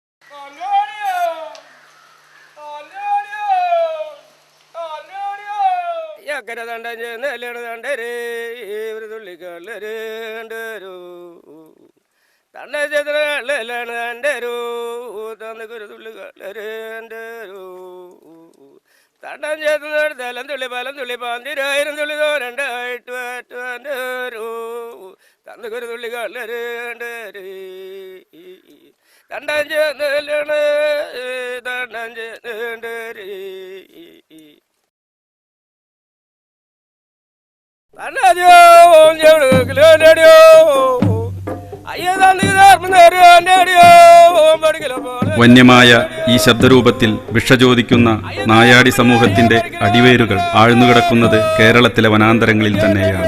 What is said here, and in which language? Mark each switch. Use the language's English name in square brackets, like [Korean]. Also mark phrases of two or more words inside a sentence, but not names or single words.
[Malayalam] Yakara tanda jene dandere tullikalu danderu tanda jene danderu tanda tullikalu danderu tanda jene dalam tulli pandira iran tulli danderu tanda tullikalu danderu tanda jene dandere വന്യമായ ഈ ശബ്ദരൂപത്തിൽ ഭിക്ഷചോദിക്കുന്ന നായാടി സമൂഹത്തിന്റെ അടിവേരുകൾ ആഴ്ന്നുകിടക്കുന്നത് കേരളത്തിലെ വനാന്തരങ്ങളിൽ തന്നെയാണ്.